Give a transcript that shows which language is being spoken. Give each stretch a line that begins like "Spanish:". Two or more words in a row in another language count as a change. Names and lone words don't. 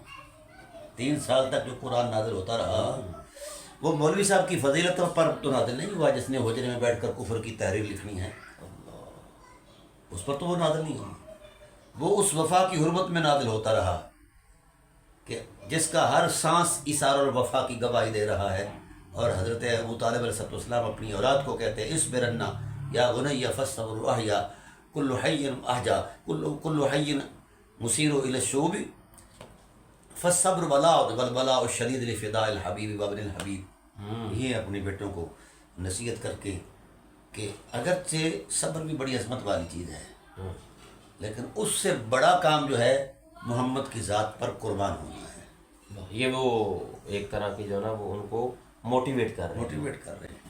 Urdu: 3 سال تک جو قرآن نازل ہوتا رہا، وہ مولوی صاحب کی فضیلت پر تو نازل نہیں ہوا جس نے حجرے میں بیٹھ کر کفر کی تحریر لکھنی ہے، اس پر تو وہ نازل نہیں ہوا. وہ اس وفا کی حرمت میں نازل ہوتا رہا کہ جس کا ہر سانس ایثار اور وفا کی گواہی دے رہا ہے.
Arabic: اور حضرت ابو طالب علیہ السلام اپنی اولاد کو کہتے ہیں اصبرن یا بنی فالصبر احیا کل حی احجا کل حی مسیر الی الشعوب فالصبر بلاء والبلاء الشدید لفداء الحبیب وابن الحبیب.
Urdu: یہ اپنے بیٹوں کو نصیحت کر کے کہ اگرچہ صبر بھی بڑی عظمت والی چیز ہے، لیکن اس سے بڑا کام جو ہے محمد کی ذات پر قربان ہونا ہے. یہ وہ ایک طرح کی جو نا وہ ان کو موٹیویٹ کر رہے ہیں.